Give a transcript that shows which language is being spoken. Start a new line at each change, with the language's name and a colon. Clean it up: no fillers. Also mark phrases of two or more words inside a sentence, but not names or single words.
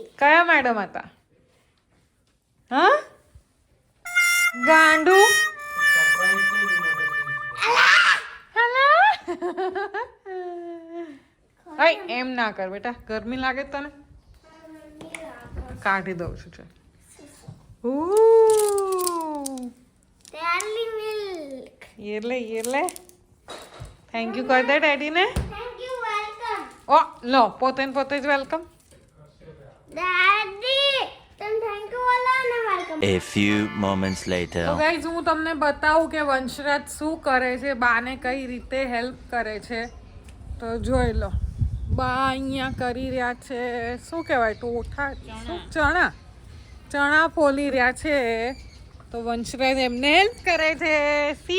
Gujarati: કયા મેડમ હતા? હા ગાંડુ એમ ના કર બેટા, ગરમી લાગે છે તને? કાઢી દઉં છું ચાલ.
English: Daddy milk.
Gujarati: એટલે
English: thank you
Gujarati: કરી દે ડેડીને.
English: Thank you, welcome.
Gujarati: ઓ લો પોતે જ વેલકમ. Daddy, તમે
English: thank you
Gujarati: બોલો ને welcome.
English: A few moments later.
Gujarati: તો ગાઈઝ હું તમને બતાવું કે વંશરાજ શું કરે છે, બાને કઈ રીતે હેલ્પ કરે છે. તો જોઈ લો, બા અહીંયા કરી રહ્યા છે શું કહેવાય ટોઠા, શું ચણા ફોલી રહ્યા છે. તો વંશરાજ એમને હેલ્પ કરે છે. સી